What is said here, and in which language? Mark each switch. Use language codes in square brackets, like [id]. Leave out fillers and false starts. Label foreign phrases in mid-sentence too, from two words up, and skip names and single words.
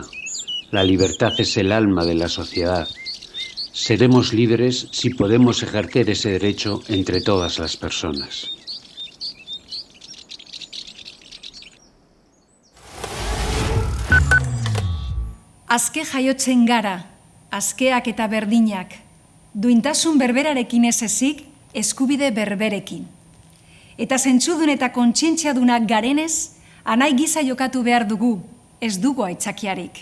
[es] La libertad es el alma de la sociedad. Seremos libres si podemos ejercer ese derecho entre todas las personas. [eu] Aske jaiotzen gara, askeak eta berdinak, duintasun berberarekin ez ezik, eskubide berberekin. Eta zentzudun eta kontzientziadunak garenez, anai giza jokatu behar dugu, ez dugu aitzakiarik.